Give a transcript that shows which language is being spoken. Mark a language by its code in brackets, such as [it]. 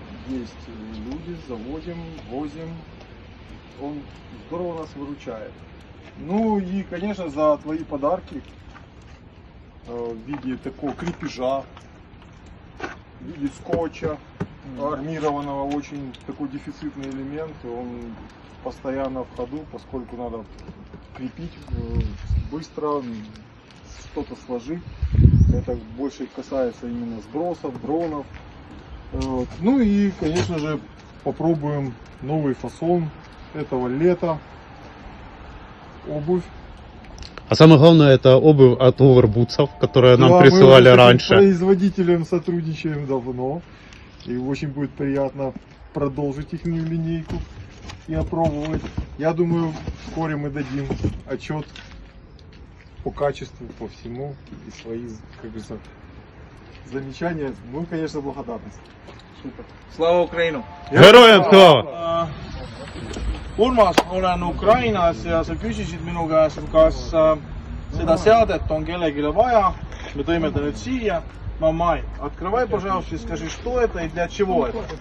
[ru] Есть люди, заводим, возим. Он здорово нас выручает. Ну и, конечно, за твои подарки в виде такого крепежа, в виде скотча армированного, очень такой дефицитный элемент. Он постоянно в ходу, поскольку надо крепить быстро, что-то сложить. Это больше касается именно сбросов, дронов. Вот. Ну и, конечно же, попробуем новый фасон этого лета. Обувь. А самое главное, это обувь от Overboots'ов, которые нам Да, присылали мы раньше. с производителем сотрудничаем давно. И очень будет приятно продолжить их линейку и опробовать. Я думаю, вскоре мы дадим отчет по качеству, по всему и свои, как говорится, замечания. Ну и, конечно, благодарность. Супер. [uk] Slava Ukrainu! Героям слава! [et] Urmas, olen Ukrainas ja sa küsisid minu käest, kas seda seadet on kellelegi vaja. Me tõime ta nüüd siia. [ru] Mamai, открывай, пожалуйста, и скажи, что это и для чего это.